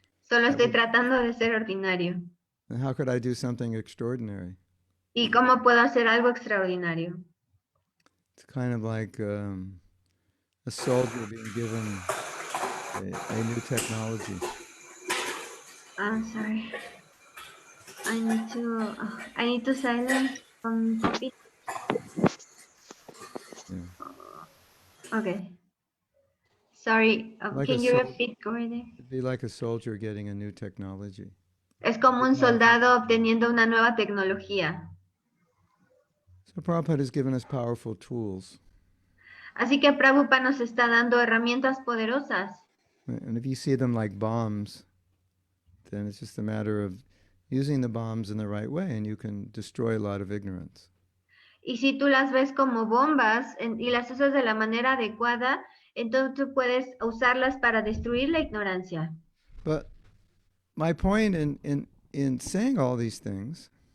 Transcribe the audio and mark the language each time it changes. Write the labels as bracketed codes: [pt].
[es] Solo estoy tratando de ser ordinario. [en] And how could I do something extraordinary? [es] ¿Y cómo puedo hacer algo extraordinario? [en] It's kind of like a soldier being given a new technology. I'm sorry. I need to silence from topic. Yeah. Okay. Sorry, Like can you repeat, Gordy? It'd be like a soldier getting a new technology. [es] Es como un soldado obteniendo una nueva tecnología. [en] So Prabhupada has given us powerful tools. [es] Así que Prabhupada nos está dando herramientas poderosas. [en] And if you see them like bombs, then it's just a matter of using the bombs in the right way and you can destroy a lot of ignorance. [es] Y si tú las ves como bombas y las usas de la manera adecuada, entonces tú puedes usarlas para destruir la ignorancia. [en] But my point in saying all these things